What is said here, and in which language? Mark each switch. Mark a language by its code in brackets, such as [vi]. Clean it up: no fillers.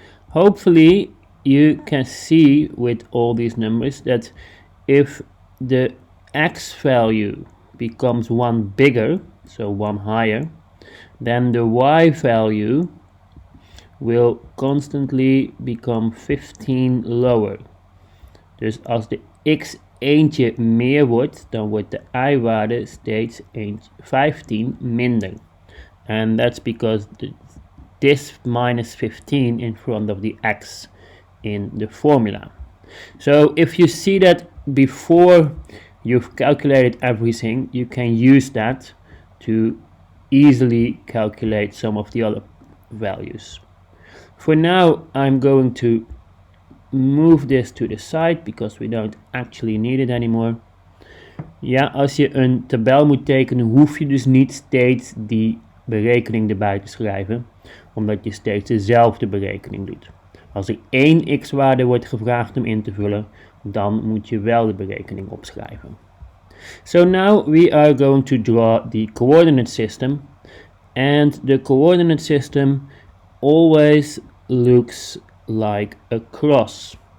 [en] Hopefully you can see with all these numbers that if the x value becomes 1 bigger, so 1 higher, then the y value will constantly become 15 lower. [nl] Dus als de x eentje meer wordt, dan wordt de y-waarde steeds 15 minder. [en] And that's because this minus 15 in front of the x in the formula. So if you see that before you've calculated everything, you can use that to easily calculate some of the other values. For now, I'm going to move this to the side because we don't actually need it anymore. [nl] Ja, als je een tabel moet tekenen, hoef je dus niet steeds die berekening erbij te schrijven, omdat je steeds dezelfde berekening doet. Als er één x-waarde wordt gevraagd om in te vullen, dan moet je wel de berekening opschrijven. [en] So now we are going to draw the coordinate system, and the coordinate system always looks like a cross.